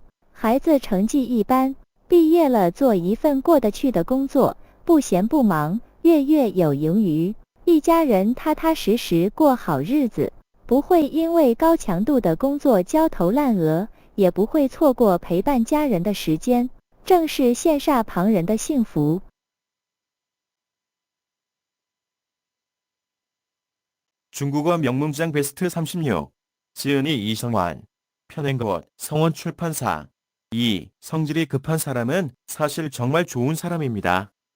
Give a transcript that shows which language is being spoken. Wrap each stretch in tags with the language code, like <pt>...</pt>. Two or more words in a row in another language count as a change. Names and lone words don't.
<zh>孩子成绩一般，毕业了做一份过得去的工作，不闲不忙，月月有盈余，一家人踏踏实实过好日子，不会因为高强度的工作焦头烂额，也不会错过陪伴家人的时间，正是羡煞旁人的幸福。</zh> <ko>중국어 명문장 베스트 36 지은이 이성환 편행것 성원 출판사 2. 성질이 급한 사람은 사실 정말 좋은 사람입니다.</ko>